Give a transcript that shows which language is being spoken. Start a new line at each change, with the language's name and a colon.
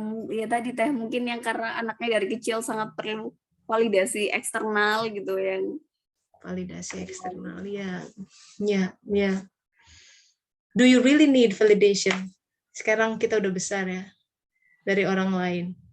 Indonesian: Ya tadi Teh, mungkin yang karena anaknya dari kecil sangat perlu validasi eksternal gitu, yang Validasi eksternal, ya.
English: Do you really need validation?
Indonesian: Sekarang kita udah besar ya, dari orang lain.